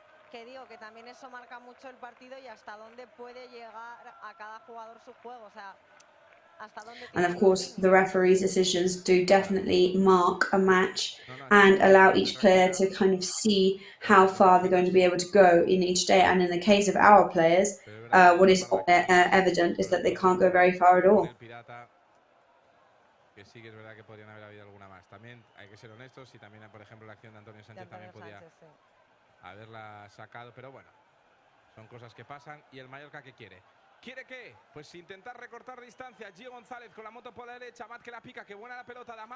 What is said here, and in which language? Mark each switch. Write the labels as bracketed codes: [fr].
[es] Que digo que también eso marca mucho el partido y hasta dónde puede llegar a cada jugador su juego, o sea, hasta dónde. [en] And of course, the referee's decisions do definitely mark a match and allow each player to kind of see how far they're going to be able to go in each day. And in the case of our players, what is evident is that they can't go very far at all. [es] Que sí que es verdad que podrían haber habido alguna más. También hay que ser honestos y también, por ejemplo, la acción de Antonio Sánchez también podía haberla sacado, pero bueno, son cosas que pasan. Y el Mallorca, ¿qué quiere? ¿Quiere qué? Pues intentar recortar distancia. Gio González con la moto por la derecha, Amat que la pica, que buena la pelota de Amat.